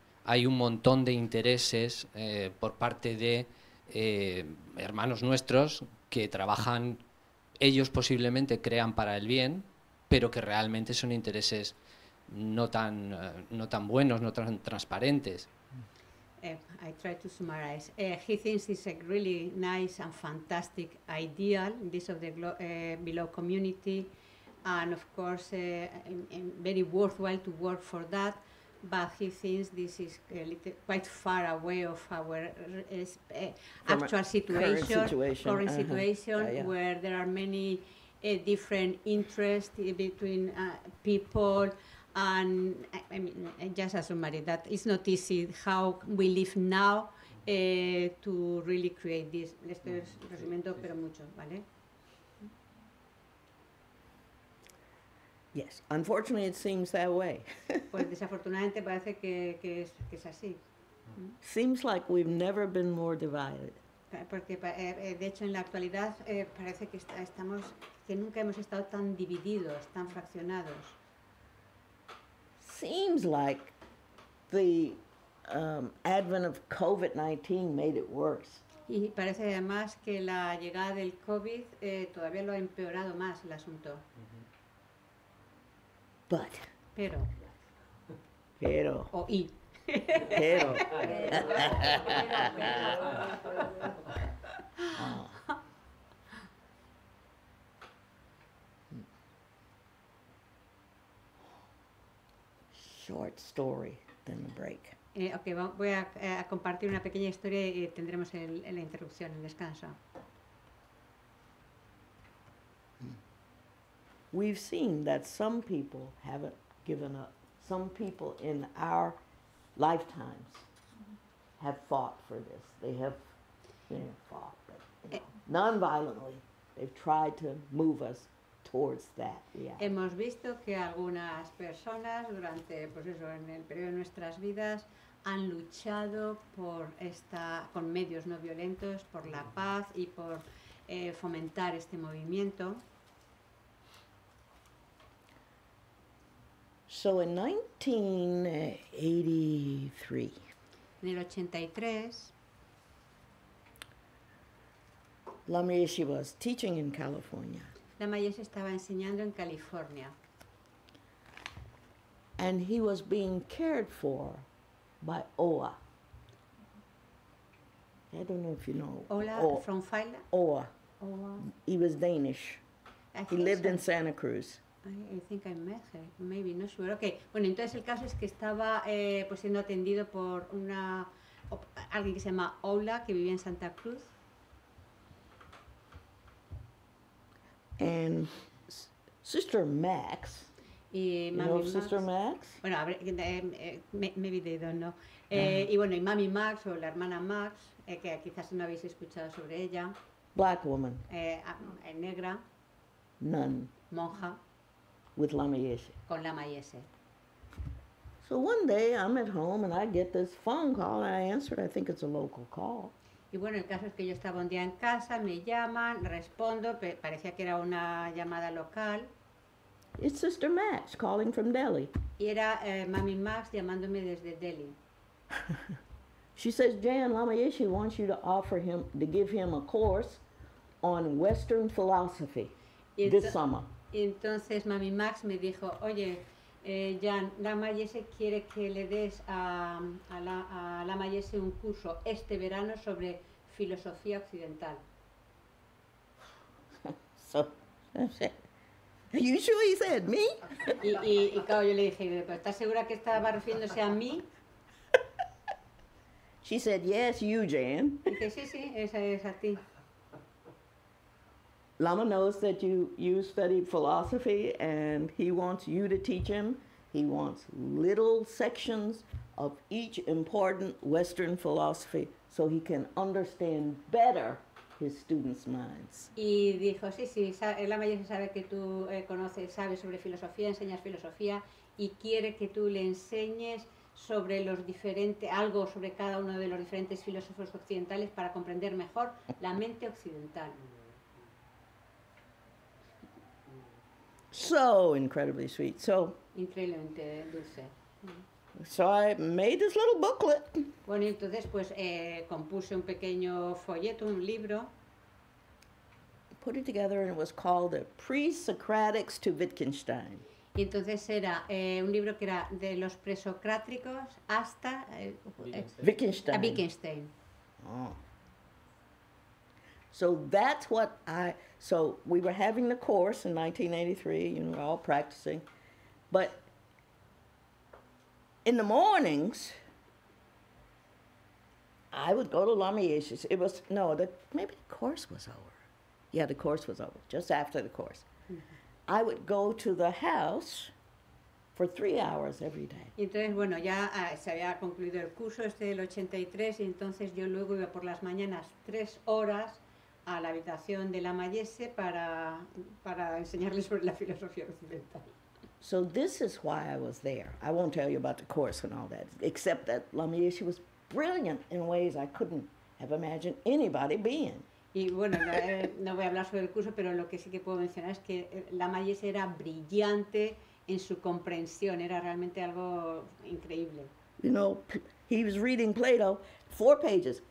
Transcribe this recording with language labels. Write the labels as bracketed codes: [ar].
[es] Hay un montón de intereses por parte de hermanos nuestros que trabajan, ellos posiblemente crean para el bien, pero que realmente son intereses no tan buenos, no tan transparentes. [en] I try to summarize. He thinks it's a really nice and fantastic ideal, this of the below community, and of course very worthwhile to work for that, but he thinks this is quite far away of our actual situation, current situation, where there are many different interests between people. And I mean, just a summary, that it's not easy how we live now to really create this. [es] Esto es resumiendo, pero mucho, ¿vale? [en] Yes, unfortunately it seems that way. [es] Pues desafortunadamente parece que es así. [en] Seems like we've never been more divided. [es] Porque de hecho en la actualidad parece que que nunca hemos estado tan divididos, tan fraccionados. [en] Seems like the advent of COVID-19 made it worse. [es] Y parece además que la llegada del COVID todavía lo ha empeorado más el asunto. [en] But. [es] Pero. Oh. [en] Short story, then the break. [es] Okay, voy a compartir una pequeña historia y tendremos la interrupción, el descanso. [en] We've seen that some people haven't given up. Some people in our lifetimes have fought for this. They have fought, but non-violently. They've tried to move us towards that reality. [es] Hemos visto que algunas personas durante, pues eso, en el periodo de nuestras vidas han luchado con medios no violentos, por la paz y por fomentar este movimiento. [en] So in 1983, [es] en el 83, [en] Lama Yeshe was teaching in California. [es] Lama Yeshe estaba enseñando en California. [en] And he was being cared for by Oa. I don't know if you know. Ola from Faila? Oa. He was Danish. He lived in Santa Cruz. I think I met her, maybe, no sure. Okay. [es] Bueno, entonces el caso es que estaba pues siendo atendido por alguien que se llama Ola, que vivía en Santa Cruz. [en] And Sister Max. [es] Y [en] you know Sister Max? [es] Bueno, [en] maybe they don't know. [es] Y bueno, y Mami Max o la hermana Max, que quizás no habéis escuchado sobre ella. [en] Black woman. [es] Negra. [en] Nun. [es] Monja. [en] With Lama Yeshe. [es] Con Lama Yeshe. [en] So one day I'm at home and I get this phone call and I answer it. I think it's a local call. [es] Y bueno, el caso es que yo estaba un día en casa, me llaman, respondo, parecía que era una llamada local. [en] It's Sister Max calling from Delhi. [es] Y era Mami Max llamándome desde Delhi. [en] She says, Jan, Lama Yeshe wants you to give him a course on Western philosophy this summer. [es] Y entonces Mami Max me dijo, oye, Jan, Lama Yeshe quiere que le des a Lama Yeshe un curso este verano sobre filosofía occidental. [en] So, are you sure he said me? [es] y claro, yo le dije, ¿estás segura que estaba refiriéndose a mí? [en] She said, yes, you, Jan. [es] Y dice, sí, esa es a ti. [en] Lama knows that you studied philosophy and he wants you to teach him. He wants little sections of each important Western philosophy so he can understand better his students' minds. [es] Y dijo, sí, Lama Yeshe sabe que tú sabes sobre filosofía, enseñas filosofía y quiere que tú le enseñes sobre los diferentes, algo sobre cada uno de los diferentes filósofos occidentales para comprender mejor la mente occidental. [en] So incredibly sweet. [es] Increíblemente dulce. [en] So I made this little booklet. [es] Bueno, y entonces pues compuse un pequeño folleto, un libro, [en] Put it together, and it was called The Pre-Socratics to Wittgenstein. [es] y entonces era un libro que era de los presocráticos hasta a Wittgenstein. Wittgenstein. Oh. [en] So that's what so we were having the course in 1983, you know, we're all practicing. But in the mornings, I would go to Lama Yeshe's. It was, no, maybe the course was over. Yeah, the course was over, just after the course. I would go to the house for 3 hours every day. [es] Y entonces, bueno, ya se había concluido el curso este del 83 y entonces yo luego iba por las mañanas 3 horas a la habitación de la Mayese para enseñarles sobre la filosofía occidental. [en] So this is why I was there. I won't tell you about the course and all that, except that Lama Yeshe was brilliant in ways I couldn't have imagined anybody being. [es] Y bueno, no voy a hablar sobre el curso, pero lo que sí que puedo mencionar es que la Mayese era brillante en su comprensión, era realmente algo increíble. [en] You know, he was reading Plato, 4 pages.